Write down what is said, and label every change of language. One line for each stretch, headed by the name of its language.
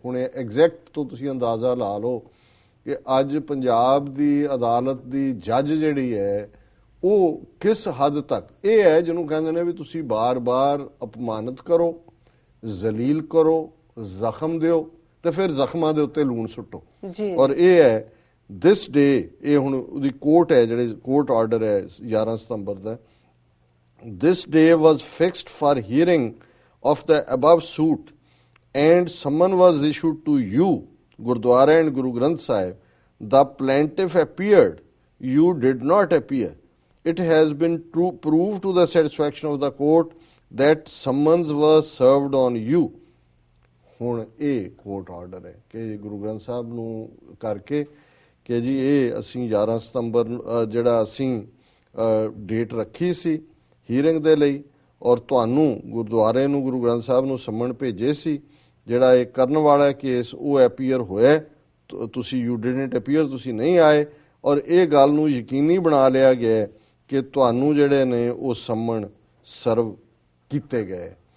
Punjabi: ਹੁਣ ਐਗਜ਼ੈਕਟ ਤੋਂ ਤੁਸੀਂ ਅੰਦਾਜ਼ਾ ਲਾ ਲਓ ਕਿ ਅੱਜ ਪੰਜਾਬ ਦੀ ਅਦਾਲਤ ਦੀ ਜੱਜ ਜਿਹੜੀ ਹੈ ਉਹ ਕਿਸ ਹੱਦ ਤੱਕ ਇਹ ਹੈ ਜਿਹਨੂੰ ਕਹਿੰਦੇ ਨੇ ਵੀ ਤੁਸੀਂ ਬਾਰ-ਬਾਰ ਅਪਮਾਨਿਤ ਕਰੋ, ਜ਼ਲੀਲ ਕਰੋ, ਜ਼ਖਮ ਦਿਓ ਤੇ ਫਿਰ ਜ਼ਖਮਾਂ ਦੇ ਉੱਤੇ ਲੂਣ ਸੁੱਟੋ। ਔਰ ਇਹ ਹੈ
English: this day,
Punjabi: ਇਹ ਹੁਣ ਉਹਦੀ ਕੋਰਟ ਹੈ ਜਿਹੜੇ ਕੋਰਟ ਆਰਡਰ ਹੈ 11 ਸਤੰਬਰ ਦਾ।
English: This day was fixed for hearing of the above suit and summon was issued to you, Gurdwara and Guru Granth Sahib. The plaintiff appeared. You did not appear. It has been proved to the satisfaction of the court that summons was served on you.
Punjabi: ਹੁਣ ਇਹ court order ਹੈ ਕਿ ਗੁਰੂ ਗ੍ਰੰਥ ਸਾਹਿਬ ਨੂੰ ਕਰਕੇ ਕਿ ਜੀ ਇਹ ਅਸੀਂ 11 ਸਤੰਬਰ ਜਿਹੜਾ ਅਸੀਂ ਡੇਟ ਰੱਖੀ ਸੀ ਹੀਅਰਿੰਗ ਦੇ ਲਈ ਔਰ ਤੁਹਾਨੂੰ ਗੁਰਦੁਆਰੇ ਨੂੰ ਗੁਰੂ ਗ੍ਰੰਥ ਸਾਹਿਬ ਨੂੰ ਸੰਮਣ ਭੇਜੇ ਸੀ, ਜਿਹੜਾ ਇਹ ਕਰਨ ਵਾਲਾ ਕੇਸ ਉਹ ਐਪੀਅਰ ਹੋਇਆ, ਤੁਸੀਂ
English: you didn't appear,
Punjabi: ਤੁਸੀਂ ਨਹੀਂ ਆਏ ਔਰ ਇਹ ਗੱਲ ਨੂੰ ਯਕੀਨੀ ਬਣਾ ਲਿਆ ਗਿਆ ਕਿ ਤੁਹਾਨੂੰ ਜਿਹੜੇ ਨੇ ਉਹ ਸੰਮਣ ਸਰਵ ਕੀਤੇ ਗਏ।